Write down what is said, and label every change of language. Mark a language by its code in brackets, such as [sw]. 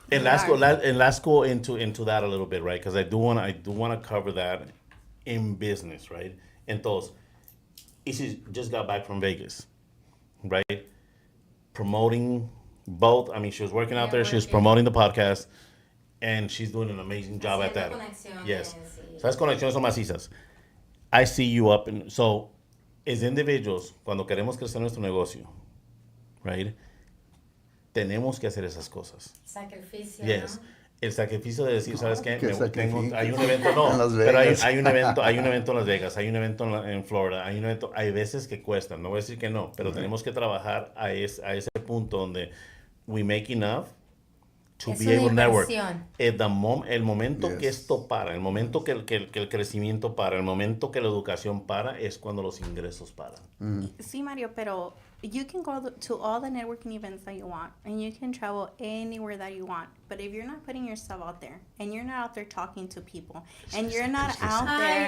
[en] And let's go into that a little bit, right? Because I do want to cover that in business, right? [es] Entonces, [en] Izzy just got back from Vegas, right? Promoting both. I mean, she was working out there. She was promoting the podcast, and she's doing an amazing job at that. Yes. [es] So las conexiones son macizas. [en] I see you up, and so as individuals, [es] cuando queremos crecer nuestro negocio, [en] right? [es] Tenemos que hacer esas cosas. Sacrificio. [en] Yes. ¿No? [es] El sacrificio de decir, ¿sabes qué? Hay un evento, pero hay un evento en Las Vegas, hay un evento en Florida, hay veces que cuesta, no voy a decir que no, pero tenemos que trabajar a ese punto donde [en] we make enough to be able to network. [es] El momento que esto para, el momento que el crecimiento para, el momento que la educación para, es cuando los ingresos paran. Sí, Mario, pero [en] you can go to all the networking events that you want, and you can travel anywhere that you want. But if you're not putting yourself out there, and you're not out there talking to people, and you're not out there...